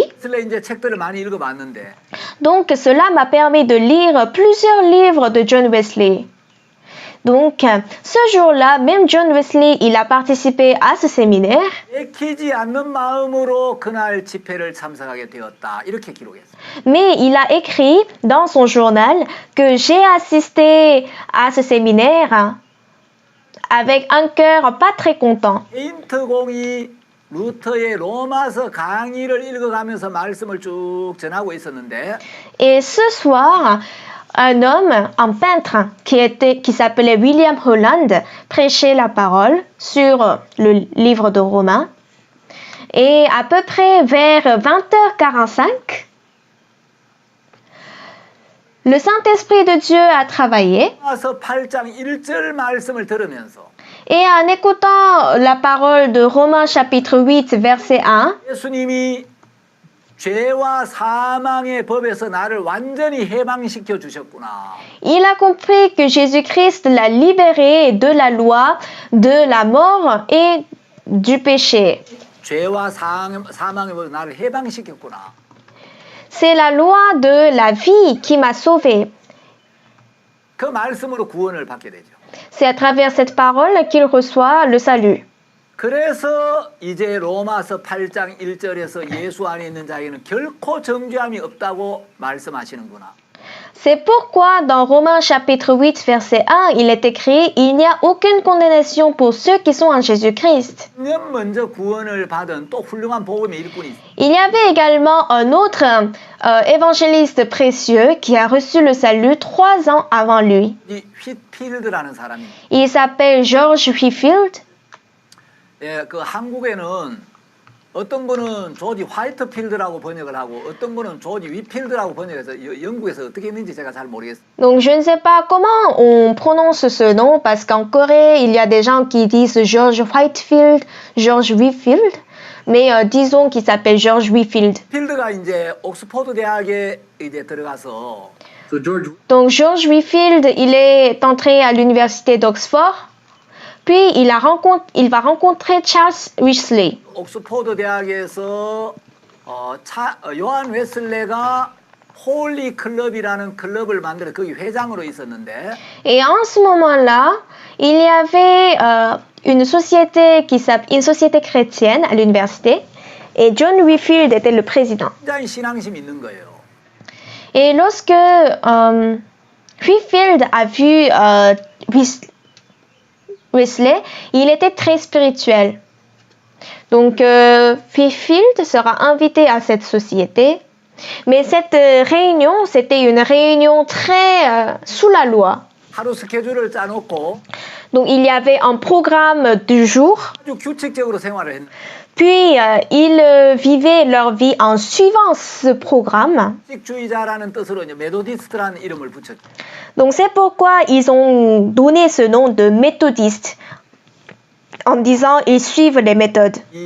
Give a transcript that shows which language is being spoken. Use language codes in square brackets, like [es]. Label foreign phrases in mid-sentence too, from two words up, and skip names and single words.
[ko] 웨슬레 이제 책들을 많이 읽어봤는데 [fr] Donc cela m'a permis de lire plusieurs livres de John Wesley. Donc ce jour-là, même John Wesley, il a participé à ce séminaire. [ko] 내키지 않는 마음으로 그날 집회를 참석하게 되었다. 이렇게 기록했어요. [fr] Mais il a écrit dans son journal que j'ai assisté à ce séminaire avec un cœur pas très content. [ko] 페인트 공이 루터의 로마서 강의를 읽어가면서 말씀을 쭉 전하고 있었는데 [fr] Et ce soir, un homme, un peintre qui s'appelait William Holland, prêchait la parole sur le livre de Romains. Et à peu près vers 20h45, le Saint-Esprit de Dieu a travaillé. [ko] 로마서 8장 1절 말씀을 들으면서 [fr] Et en écoutant la parole de Romains chapitre 8, verset 1, [ko] 예수님이 죄와 사망의 법에서 나를 완전히 해방시켜 주셨구나. [fr] il a compris que Jésus-Christ l'a libéré de la loi, de la mort et du péché. [ko] 죄와 사망의 법에서 나를 해방시켰구나. [fr] C'est la loi de la vie qui m'a sauvé. [ko] 그 말씀으로 구원을 받게 되죠. [fr] C'est à travers cette parole qu'il reçoit le salut. [ko] 그래서 이제 로마서 8장 1절에서 예수 안에 있는 자에게는 결코 정죄함이 없다고 말씀하시는구나. [fr] C'est pourquoi dans Romains chapitre 8 verset 1, il est écrit « Il n'y a aucune condamnation pour ceux qui sont en Jésus-Christ ». [ko] 10년 먼저 구원을 받은 또 훌륭한 복음의 일꾼이 있어요. [fr] Il y avait également un autre évangéliste précieux qui a reçu le salut 3 ans avant lui. [ko] 이 휘필드라는 사람이 [fr] Il s'appelle George Whitefield. [ko] 예, 그 한국에는 어떤 분은 조지 화이트필드라고 번역을 하고 어떤 분은 조지 위필드라고 번역해서 영국에서 어떻게 했는지 제가 잘 모르겠어요. [fr] Donc je ne sais pas comment on prononce ce nom parce qu'en Corée, il y a des gens qui disent George Whitefield, George Whitfield, mais disons qu'il s'appelle George Whitfield. [ko] 필드가 이제 옥스퍼드 대학에 이제 들어가서 [en] So George [fr] Donc George Whitfield, il est entré à l'université d'Oxford, puis il va rencontrer Charles Wesley. [ko] 옥스퍼드 대학에서 요한 웨슬레가 홀리 클럽이라는 클럽을 만들어 거기 회장으로 있었는데 [fr] Et en ce moment-là, il y avait une société une société chrétienne à l'université, et John Whitfield était le président. [ko] 굉장히 신앙심이 있는 거예요. [fr] Et lorsque Whitfield a vu Wesley, il était très spirituel. Donc Whitfield sera invité à cette société. Mais cette réunion, c'était une réunion très sous la loi. [ko] 하루 스케줄을 짜놓고 [fr] Donc il y avait un programme du jour. [ko] 아주 규칙적으로 생활을 했는데 [fr] Puis, ils vivaient leur vie en suivant ce programme. [ko] 식주의자라는 뜻으로 이제 메도디스트라는 이름을 붙였죠. [fr] Donc, c'est pourquoi ils ont donné ce nom de méthodistes, en disant ils suivent les méthodes.